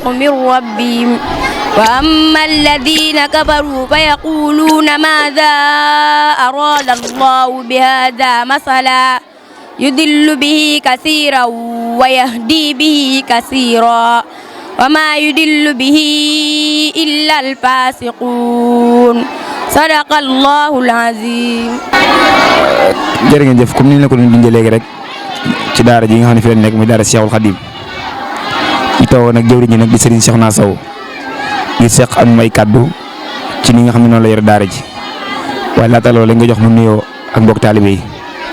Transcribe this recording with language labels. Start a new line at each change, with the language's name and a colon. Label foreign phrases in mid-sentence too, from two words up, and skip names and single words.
Arabic: من ربهم وأما الذين كفروا فيقولون ماذا أراد الله بهذا مثلا يضل به كثيرا ويهدي به كثيرا وما يضل به إلا الفاسقون صدق الله العظيم.
Wolof: jërë ngeen jëf comme ni ñu la ko doon bindee léegi rek ci daara ji nga xam ne fi la nekk muy daara Cheikhul Khadim ñu tawoon nag jëwriñ ñi nag di Serigne Cheikhouna Sow ngir seq ak may kaddu ci ni nga xam ne noonu la yore daara ji waaye laata loolu nga jox mu nuyoo ak mbokk taalibe yi.